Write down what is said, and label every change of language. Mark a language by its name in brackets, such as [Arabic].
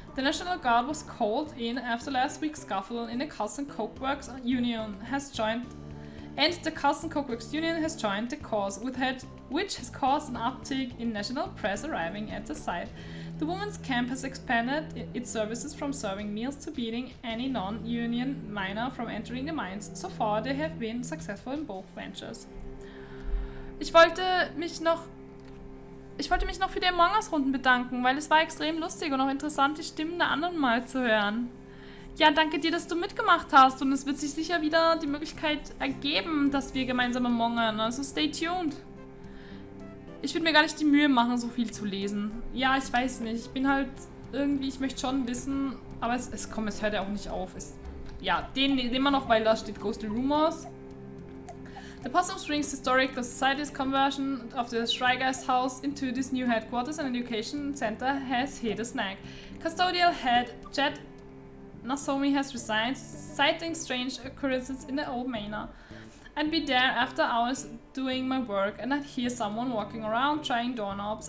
[English] The National Guard was called in after last week's scuffle in the Cast and Coke Works Union has joined the Cast and Coke Works Union has joined the cause, which has caused an uptick in national press arriving at the site. The women's camp has expanded its services from serving meals to beating any non-union miner from entering the mines. So far, they have been successful in both ventures. [German] Ich wollte mich noch für die Among Us-Runden bedanken, weil es war extrem lustig und auch interessant, die Stimmen der anderen mal zu hören. Ja, danke dir, dass du mitgemacht hast, und es wird sich sicher wieder die Möglichkeit ergeben, dass wir gemeinsam amongen. Also [English] stay tuned. [German] Ich würde mir gar nicht die Mühe machen, so viel zu lesen. Ja, ich weiß nicht. Ich bin halt irgendwie, ich möchte schon wissen, aber es hört ja auch nicht auf. Den nehmen wir noch, weil da steht Ghostly Rumors. [English] The Possum Springs Historical Society's conversion of the Schreigeist House into this new headquarters and education center has hit a snag. Custodial head Jed Nasomi has resigned, citing strange occurrences in the old manor. I'd be there after hours doing my work, and I'd hear someone walking around trying doorknobs.